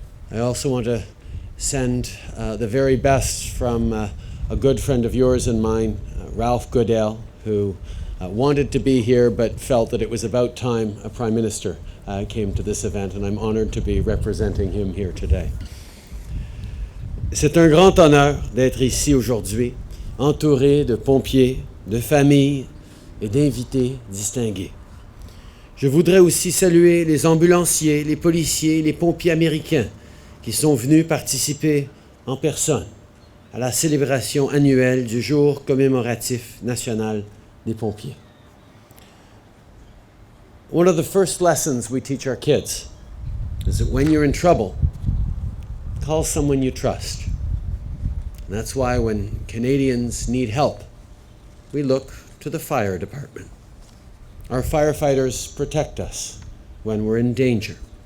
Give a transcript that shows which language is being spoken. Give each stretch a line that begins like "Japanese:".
English: I also want to send the very best from a good friend of yours and mine, Ralph Goodale, who wanted to be here but felt that it was about time a Prime Minister came to this event, and I'm honored to be representing him here today.
French: C'est un grand honneur d'être ici aujourd'hui, entouré de pompiers, de familles et d'invités distingués. Je voudrais aussi saluer les ambulanciers, les policiers, les pompiers américains qui sont venus participer en personne à la célébration annuelle du jour commémoratif national des pompiers.
English: One of the first lessons we teach our kids is that when you're in trouble, call someone you trust. And that's why when Canadians need help, we look to the fire department. Our firefighters protect us when we're in danger.